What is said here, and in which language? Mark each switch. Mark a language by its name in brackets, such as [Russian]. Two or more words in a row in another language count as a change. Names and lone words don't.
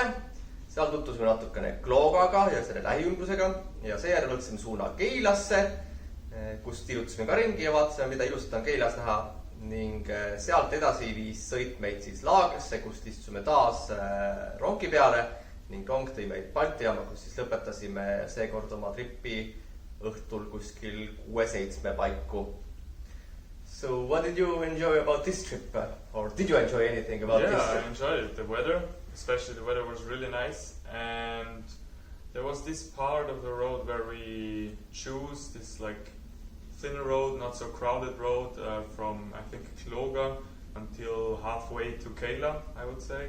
[Estonian] Seal tutvusime natukene Kloogaga ja selle lähiümbrusega ja seejärel võtsime suuna Keilasse, kus tilutasime ka ringi ja vaatasime, mida ilusat on Keilas näha. Ning sealt edasi viis sõit meid siis Laagrisse, kust istusime taas rongi peale ning rong tõi meid Balti jaama, kus siis lõpetasime seekord oma tripi õhtul kuskil 6-7 paiku. [English] So what did you enjoy about this trip? Or did you enjoy anything about this trip? Yeah, I enjoyed it. The weather, especially the weather was really nice. And there was this part of the road where we choose this like thinner road, not so crowded road from I think Klooga until halfway to Keila, I would say.